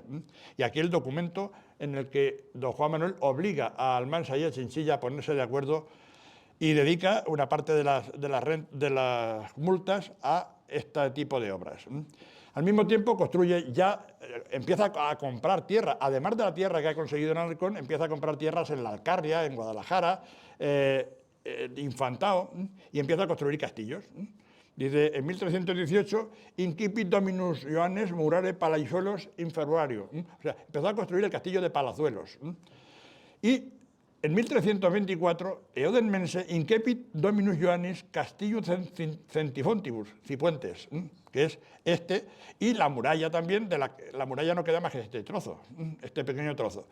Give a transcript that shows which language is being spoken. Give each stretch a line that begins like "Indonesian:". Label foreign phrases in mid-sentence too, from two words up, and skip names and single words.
Spanish: Y aquí el documento en el que don Juan Manuel obliga a Almansa y a Chinchilla a ponerse de acuerdo y dedica una parte de las multas a este tipo de obras. Al mismo tiempo empieza a comprar tierra, además de la tierra que ha conseguido en Alarcón, empieza a comprar tierras en la Alcarria, en Guadalajara, Infantado, y empieza a construir castillos. Dice, en 1318,
Latin: incipit dominus Joannes murare Palazuelos in Februario.
Spanish: O sea, empezó a construir el castillo de Palazuelos. Y en 1324,
Latin: eodem mense incepit dominus Joannis Castillo Centifontibus, Cipuentes,
Spanish: que es este, y la muralla también, la muralla no queda más que este trozo, este pequeño trozo.